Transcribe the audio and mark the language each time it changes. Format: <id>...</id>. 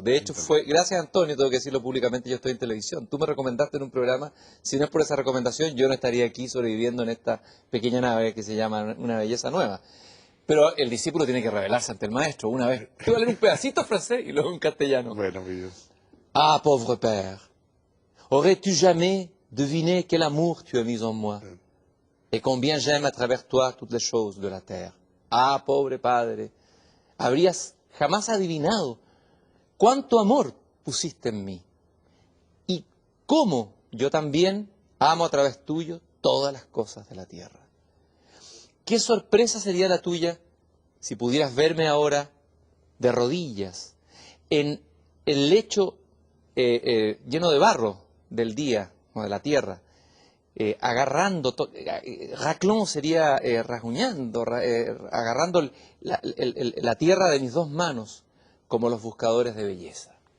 <es>De hecho, fue gracias a Antonio, tengo que decirlo públicamente, yo estoy en televisión. Tú me recomendaste en un programa. Si no es por esa recomendación, yo no estaría aquí sobreviviendo en esta pequeña nave que se llama Una Belleza Nueva. Pero el discípulo tiene que revelarse ante el maestro una vez. Te voy a leer un pedacito en francés y luego en castellano. Bueno, mi Dios.</es> <fr>Ah, pauvre père, aurais-tu jamais deviné quel amour tu as mis en moi et combien j'aime à travers toi toutes les choses de la terre.</fr> <es>Ah, pobre padre, habrías jamás adivinado cuánto amor pusiste en mí y cómo yo también amo a través tuyo todas las cosas de la tierra. ¿Qué sorpresa sería la tuya si pudieras verme ahora de rodillas en el lecho lleno de barro del día o de la tierra, agarrando, raclón sería rasguñando, agarrando la tierra de mis dos manos como los buscadores de belleza?</es>